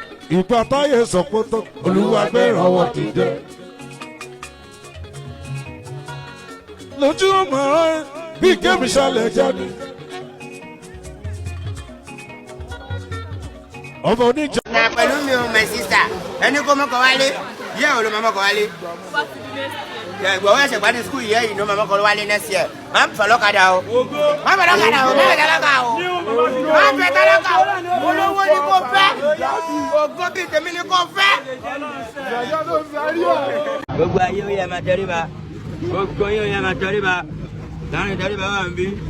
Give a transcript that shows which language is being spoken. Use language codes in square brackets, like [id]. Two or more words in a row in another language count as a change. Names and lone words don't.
[yo] Ìgbà táyé sọ pé tó, Olúwa gbé ìrànwọ́ dìde. Lójú ọmọ rẹ, bí Kẹ́mi ṣàlẹ̀ jáde. Ọmọ oníjà. Na pẹ̀lú mi o, [en] my sister. [yo] Ẹni kó mọ́kọ wálé, ìyá ò ló máa mọ́kọ wálé. Ìgbà wo ẹ̀ṣẹ̀ parí school, ìyá yìí ló máa mọ́kọ wálé [en] next year. [yo] Má fẹ́ lọ́kadà o. Má fẹ́ lọ́kadà o. Má fẹ́ tálákà o. Má fẹ́ tálákà o. Olówó ni kò fẹ́. Ògo bíi tèmi ni kò fẹ́. Gbogbo ayé ó yẹ máa tẹríba. Gbogbo yín ó yẹ máa tẹríba. Láàrin tẹríba wà ń bí.